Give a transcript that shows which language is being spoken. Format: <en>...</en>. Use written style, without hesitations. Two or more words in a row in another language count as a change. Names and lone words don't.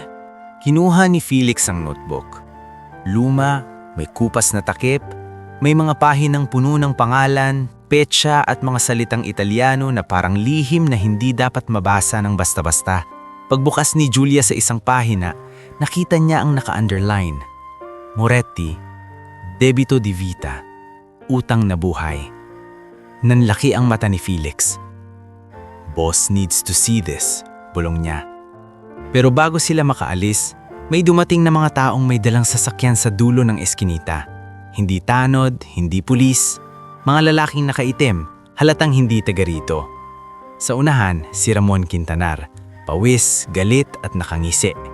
<tl>Kinuha ni Felix ang notebook. Luma, may kupas na takip, may mga pahinang puno ng pangalan, petsa at mga salitang Italiano na parang lihim na hindi dapat mabasa ng basta-basta. Pagbukas ni Julia sa isang pahina, nakita niya ang naka-underline.</tl> <it>Moretti, debito di vita,</it> <tl>utang na buhay. Nanlaki ang mata ni Felix.</tl> <en>Boss needs to see this,</en> <tl>bulong niya. Pero bago sila makaalis, may dumating na mga taong may dalang sasakyan sa dulo ng eskinita. Hindi tanod, hindi pulis, mga lalaking nakaitim, halatang hindi taga rito. Sa unahan, si Ramon Quintanar, pawis, galit at nakangisi.</tl>